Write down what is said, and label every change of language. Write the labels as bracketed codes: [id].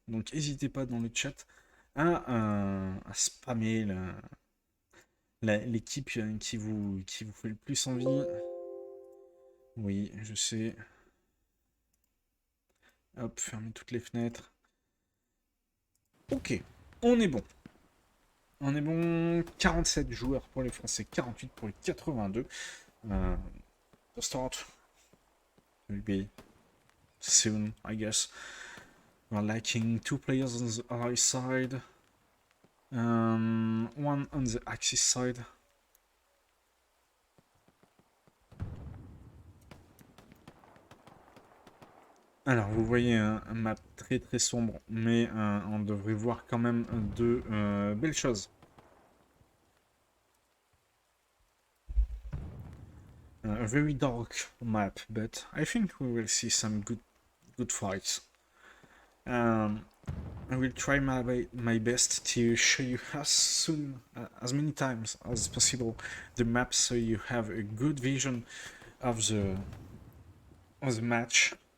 [fr] Donc n'hésitez pas dans le chat à spammer l'équipe qui vous fait le plus envie. Oui, je sais. Hop, fermez toutes les fenêtres. Ok, on est bon. On est bon. 47 joueurs pour les Français, 48 pour les 82. [en] The start will be soon, I guess. We're lacking 2 players on the ally side. One on the Axis side. [fr] Alors, vous voyez un map très très sombre, mais on devrait voir quand même de belles choses. [en] A very dark map, but I think we will see some good fights. I will try my best to show you as many times as possible the map, so you have a good vision of the match.